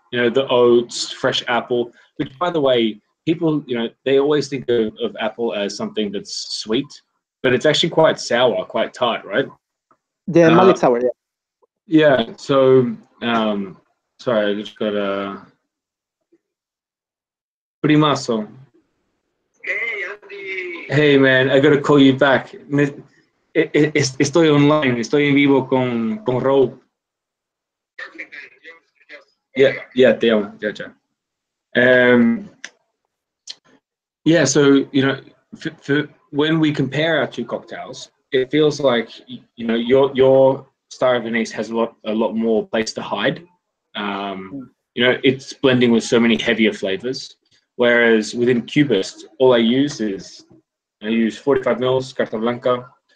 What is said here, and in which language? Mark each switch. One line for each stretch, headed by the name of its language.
English: The oats, fresh apple, which by the way, people, they always think of apple as something that's sweet, but it's actually quite sour, quite tart, right? The Uh, Malik sour, yeah. yeah. So, sorry, I just got a primazo. Hey man, I gotta call you back.
Spanish: Estoy online, estoy en vivo con Rob. Yeah, te amo. Ya, ya.
English: Um, yeah, so when we compare our two cocktails, it feels like your Star of Anise has a lot more place to hide. It's blending with so many heavier flavors, whereas within Cubist, all I use 45 mils Carta Blanca.